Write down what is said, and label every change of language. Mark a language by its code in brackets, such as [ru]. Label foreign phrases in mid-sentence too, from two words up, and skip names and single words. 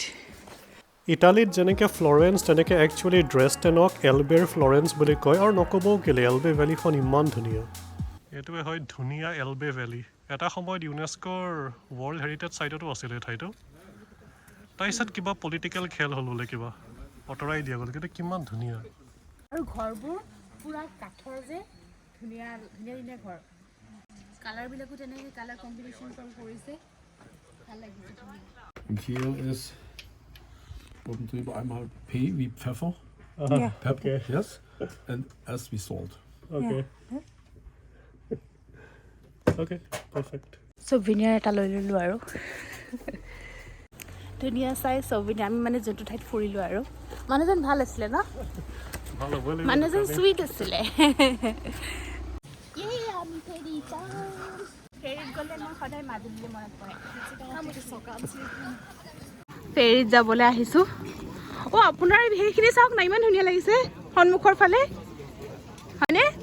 [as] ইটালীত যেনেকৈ ফ্লৰেন্স তেনেকৈ একচুৱেলি ড্ৰেছটেনক এলবেৰ ফ্লৰেন্স বুলি কয় আৰু নক'বও কেলে এলবে ভেলীখন ইমান ধুনীয়া এইটোৱে হয় ধুনীয়া এলবে ভেলী এটা সময়ত ইউনেস্কোৰ [en] world heritage site [as] আছিলে এই ঠাইটো তাৰপিছত কিবা পলিটিকেল খেল হ'ল বোলে কিবা আঁতৰাই দিয়া গ'ল কিন্তু কিমান ধুনীয়া আৰু ঘৰবোৰ পুৰা কাঠৰ যে ধুনীয়া ঘৰ কালাৰবিলাকো তেনেকৈ [en] colour combination [as] কৰিছে ভাল লাগিছে [de] Hier ist oben drüber einmal P wie Pfeffer, [en] Yeah. Pepper, yes, and S wie Salt. Okay. Okay, perfect. [as] চুভিনিয়াৰ এটা লৈ ল'লোঁ আৰু ধুনীয়া চাই ছবিনি আমি মানে যোনটো ঠাইত ফুৰিলোঁ আৰু মানুহজন ভাল আছিলে ন মানুহজন চুইট আছিলে ফেৰীত গ'লে মই সদায় মাজুলীলৈ মনত পৰে ফেৰীত যাবলৈ আহিছোঁ অ' আপোনাৰ সেইখিনি চাওক না ইমান ধুনীয়া লাগিছে সন্মুখৰ ফালে হয়নে